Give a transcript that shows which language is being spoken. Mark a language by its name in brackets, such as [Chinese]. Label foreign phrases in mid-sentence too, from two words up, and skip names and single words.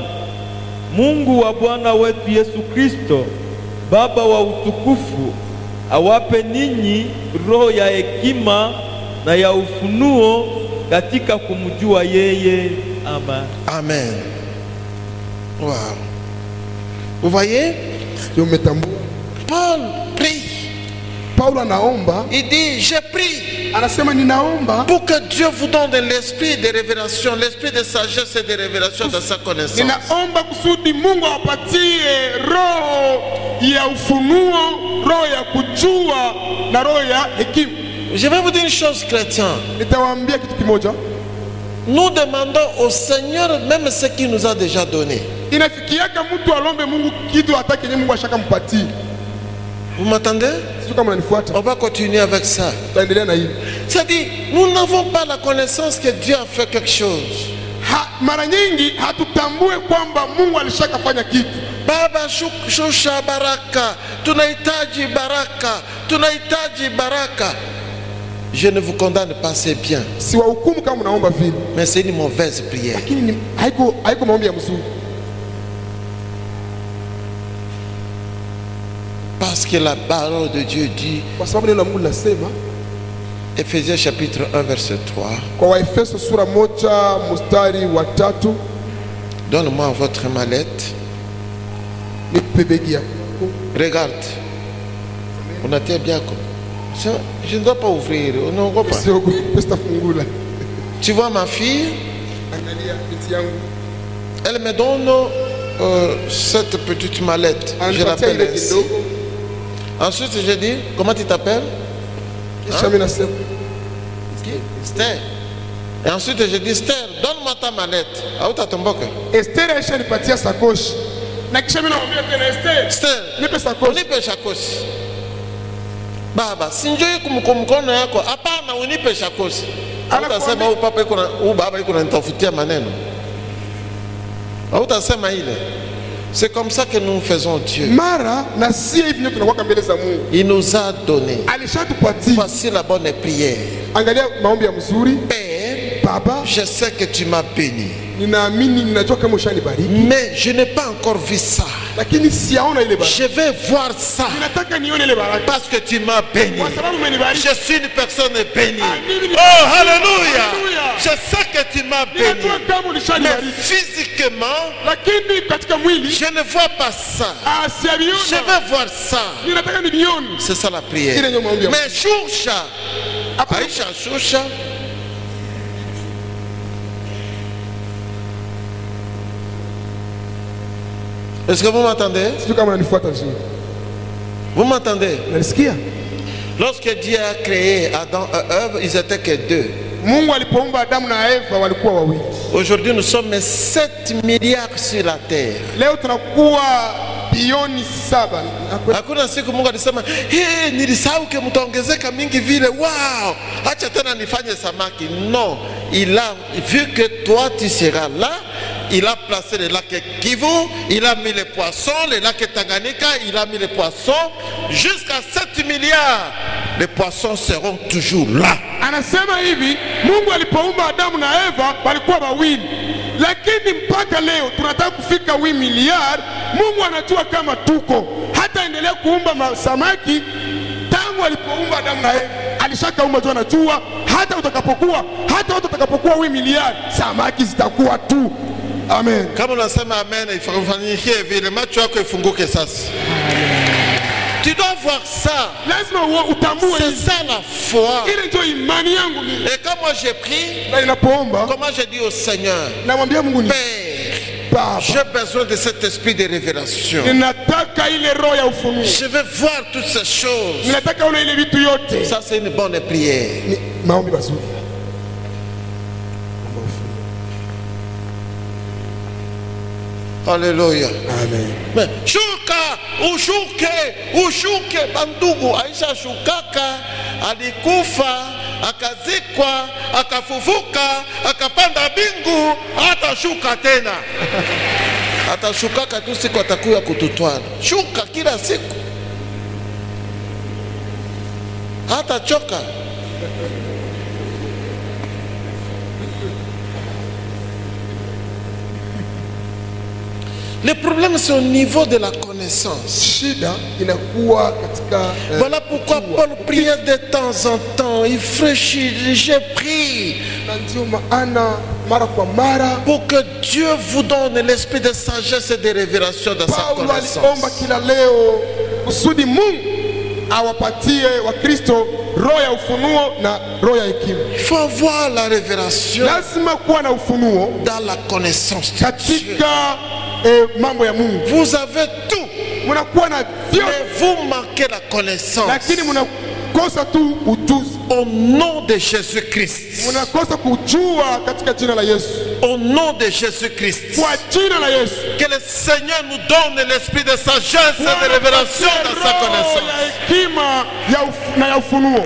[Swahili] Mungu wa Bwana wetu Yesu Kristo, Baba wa utukufu, awape ninyi roho ya hekima na ya ufunuo katika kumjua yeye. Amen. [French] Amen. Wow. Vous voyez? [Swahili] Ndio umetambua. [French] Paul prie. [Swahili] Paulo anaomba, [French] Il dit, je prie [Swahili] anasema ninaomba [French] pour que Dieu vous donne l'esprit de révélation, l'esprit de sagesse et de révélation de sa connaissance. [Swahili] ninaomba kusudi Mungu awapatie roho ya ufunuo, roho ya kujua na roho ya hekima. [French] Je vais vous dire une chose, chrétien. [Swahili] Nitawaambia kitu kimoja. [French] Nous demandons au Seigneur même ce qu'il nous a déjà donné. [Swahili] Inafikiaka mtu alombe Mungu kitu hata kenye Mungu ashakampatia. [French] Vous m'entendez? [Swahili] Sio kama unanifuata. [French] On va continuer avec ça. [Swahili] Tutaendelea na hili. [French] C'est-à-dire, nous n'avons pas la connaissance que Dieu a fait quelque chose. [Swahili] Mara nyingi hatutambue kwamba Mungu alishakafanya kitu. Baba shusha baraka, tunahitaji baraka, tunahitaji baraka. [French] Je ne vous condamne pas, c'est bien. [Swahili] Siwahukumu kama unaomba vile. [French] Mais c'est une mauvaise prière. [Swahili] Lakini haiko maombi ya mzuri. [French] Parce que la parole de Dieu dit, [Swahili] Kwa sababu neno la Mungu linasema [French] Ephésiens chapitre 1 verset 3, [Swahili] kwa Waefeso sura 1:3, [French] donne-moi votre mallette. [Swahili] nipe begi yako. [French] Regarde. On a été bien. Je ne dois pas ouvrir. On ne voit pas. [Swahili] Siogope, sitafungula. [French] Tu vois ma fille, [Swahili] Angalia binti yangu. [French] elle me donne cette petite mallette. Je l'appelle ainsi. Ensuite, je dis, comment tu t'appelles? [Swahili] Kisha mimi nasema Esther. [French] Et ensuite, je dis, Esther, donne-moi ta mallette. [Swahili] Hautatomboka. Esther aishanipatia sakoshi. Na kisha mimi namwambia tena Esther, Esther, nipe sakoshi. unipe shakoshi. Baba, sinjoi kumkono yako. Hapana, unipe shakoshi. Hautasema huyu papa yuko na huyu baba yuko ananitafutia maneno. Hautasema ile. [French] C'est comme ça que nous faisons Dieu. [Swahili] Mara na si hivi ndio tunakuwa mbele za Mungu. [French] Il nous a donné. [Swahili] Alishatupatia. [French] Voici la bonne prière. [Swahili] Angalia maombi ya mzuri. [French] Père, [Swahili] Baba, [French] je sais que tu m'as béni. [Swahili] ninaamini ninajua kama ushanibariki. [French] Mais je n'ai pas encore vu ça. [Swahili] Lakini siaona ile baraka. [French] Je vais voir ça. [Swahili] Ninataka nione ile baraka. [French] Parce que tu m'as béni. [Swahili] Kwa sababu umenibariki. [French] Je suis une personne bénie. [Swahili] Amini. [French] Oh, alléluia. Alléluia. Je sais que tu m'as béni. [Swahili] Ninajua kama [French] Mais [Swahili] ulishanibariki. [French] physiquement, [Swahili] Lakini katika mwili [French] je ne vois pas ça. Je [Swahili] siaviona. [French] vais voir ça. [Swahili] Ninataka nivione. [French] C'est ça la prière. [Swahili] Ile ndio maombi ya Mais Shusha, Aisha Shusha, [French] est-ce que vous m'entendez? [Swahili] Sio kama unanifuata vizuri. [French] Vous m'entendez? [Swahili] Unanisikia? [French] Lorsque Dieu a créé Adam et Ève, ils étaient que deux. [Swahili] Mungu alipoumba Adamu na Eva walikuwa wawili. [French] Aujourd'hui, nous sommes 7 milliards sur la terre. [Swahili] Leo tunakuwa bilioni 7. Hakuna siku Mungu alisema, "Hey, nilisahau ke mtaongezeka mingi vile. Wow, acha tena nifanye samaki." [French] Non, il a vu que toi tu seras là. Il a placé le lac Kivu, il a mis les poissons, le lac Tanganyika, il a mis les poissons. Jusqu'à 7 milliards, les poissons seront toujours là. [Swahili] Anasema hivi, Mungu alipoumba Adamu na Eva walikuwa wawili. Lakini mpaka leo tunataka kufika 8 miliard. Mungu anajua kama tuko. Hata endelea kuumba samaki tangu alipoumba Adamu na Eva. Alishakaumba tu, anajua hata utakapokuwa 8 miliard, samaki zitakuwa tu. Amen. Kama unasema amen, ifanyike vile macho yako ifunguke sasa. [French] Tu dois voir ça. [Swahili] Lazima utambue. [French] C'est ça la foi. [Swahili] Ile ndio imani yangu mimi. [French] Et quand moi j'ai pris, [Swahili] na ninapoomba, [French] comment j'ai dit au Seigneur, [Swahili] namwambia Mungu ni [French] Père, j'ai besoin de cet esprit de révélation. [Swahili] Ninataka ile roho ya ufunuo. [French] Je veux voir toutes ces choses. [Swahili] Ninataka una ile vitu yote. [French] Ça c'est une bonne prière. [Swahili] Ni maombi mazuri. [French] Alléluia. Amen. [Swahili] Mais shuka, ushuke bandugu, Aisha shukaka, alikufa, akazikwa, akafufuka, akapanda bingu, atashuka tena. Atashukaka tu siku atakuya kututwala. Shuka kila siku. Hatachoka. [French] Le problème c'est au niveau de la connaissance. [Swahili] Shida inakuwa katika [French] voilà pourquoi Paul priait de temps en temps. Il fraîchit, j'ai pris. [Swahili] Ndio maana mara kwa mara [French] pour que Dieu vous donne l'esprit de sagesse et de révélation dans sa connaissance. [Swahili] Paulo aliomba kila leo kusudi Mungu awapatie wa Kristo roho ya ufunuo na roho ya hekima. [French] Il faut avoir la révélation. [Swahili] Lazima kuwa na ufunuo [French] dans la connaissance de [Swahili] katika mambo ya Mungu. [French] Vous avez tout. [Swahili] Munakuwa na vyote. [French] Mais vous manquez la connaissance. [Swahili] Lakini munakosa tu ujuzi. [French] Au nom de Jésus-Christ. [Swahili] Munakosa kujua katika jina la Yesu. [French] Au nom de Jésus-Christ. [Swahili] Kwa jina la Yesu. [French] Que le Seigneur nous donne l'esprit de sagesse et de révélation dans sa connaissance.